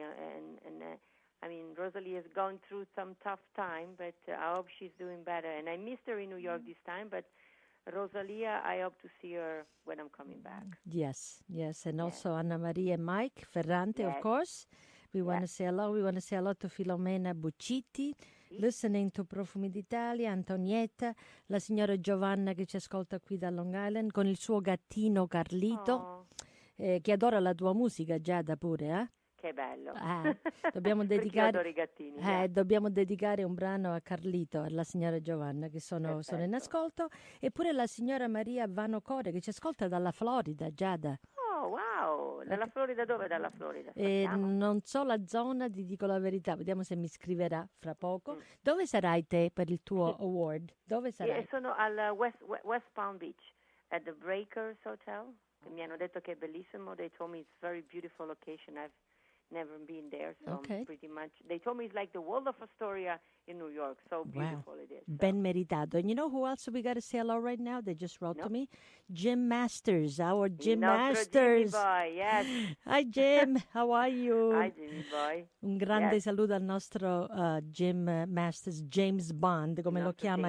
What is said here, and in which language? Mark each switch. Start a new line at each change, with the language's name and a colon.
English: And I mean, Rosalie has gone through some tough time, but I hope she's doing better. And I missed her in New York this time, but Rosalia, I hope to see her when I'm coming back. Yes, yes. And also Anna Maria and Mike Ferrante, of course. We want to say hello. We want to say hello to Filomena Bucciti, listening to
Italian: Profumi d'Italia, Antonietta, la signora Giovanna che ci ascolta qui da Long Island con il suo gattino Carlito, che adora la tua musica, Giada pure, eh? Che bello. Dobbiamo adoro i gattini. dobbiamo dedicare un brano a Carlito e alla signora Giovanna che sono in ascolto, e pure la signora Maria Vanocore che ci ascolta dalla Florida, Giada. Oh, wow. Dalla Florida dove? Dalla Florida? Non so la zona, ti dico la verità, vediamo se mi scriverà fra poco. Dove sarai te per il tuo award? Dove sarai? Sono al West Palm Beach,
English: at the Breakers Hotel.
Italian: Mi hanno detto che è bellissimo.
English: They told me it's a very beautiful location. I've never been there, so pretty much. They told me it's like the Waldorf Astoria in New York. So beautiful it is. So. Ben meritato. And you know who else we got to say hello right now? They just wrote to me. Jim Masters, our Jim Masters. Jimmy boy, yes. Hi Jim, how are you? Hi Jimmy boy.
Italian: Un grande saluto al nostro Jim Masters, James Bond, come lo chiama